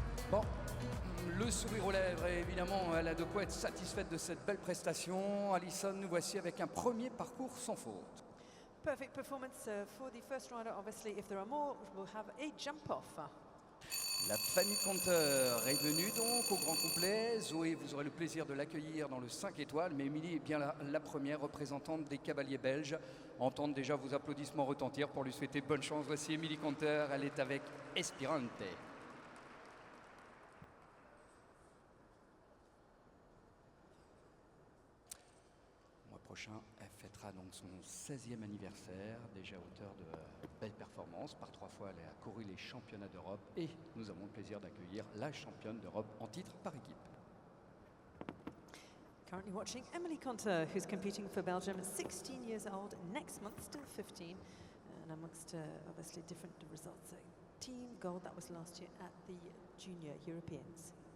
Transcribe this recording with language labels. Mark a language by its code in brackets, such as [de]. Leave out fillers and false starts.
[fr] Bon. Le sourire aux lèvres, et évidemment, elle a de quoi être satisfaite de cette belle prestation. Alison, nous voici avec un premier parcours sans faute. [en] Perfect performance for the first rider. Obviously, if there are more, we'll have a jump off. [fr] La famille Conteur est venue donc au grand complet. Zoé, vous aurez le plaisir de l'accueillir dans le 5 étoiles, mais Émilie est bien la première représentante des cavaliers belges. Entendre déjà vos applaudissements retentir pour lui souhaiter bonne chance. Voici Émilie Conteur, elle est avec Espirante. Prochain, elle fêtera donc son 16e anniversaire, déjà auteur de belles performances. Par 3 fois, elle a couru les championnats d'Europe et nous avons le plaisir d'accueillir la championne d'Europe en titre par équipe. [en] Currently watching Emily Conter, who's competing for Belgium, 16 years old, next month still 15, and amongst obviously different results. Team gold, that was last year at the Junior Europeans.